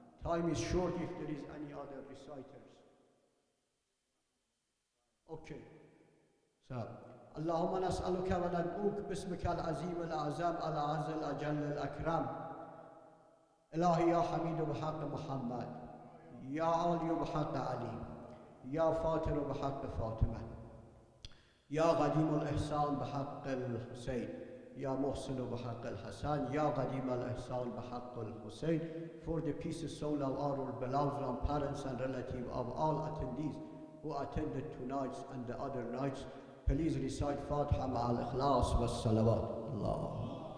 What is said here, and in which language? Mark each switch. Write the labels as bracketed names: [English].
[English] Time is short if there is any other reciters. Okay. [Arabic] So, اللهم نسألك وندعوك باسمك العظيم الأعظم الأعز الأجل الأكرم. إلهي يا حميد بحق محمد، يا عالي بحق علي، يا فاتر بحق فاطمة، يا قديم الإحسان بحق الحسين، يا محسن بحق الحسن، يا قديم الإحسان بحق الحسين. [English] For the peace soul of our beloved parents and relatives of all attendees who attended tonight's and the other nights, please recite Fatiha [Arabic] مع الإخلاص والصلوات. الله.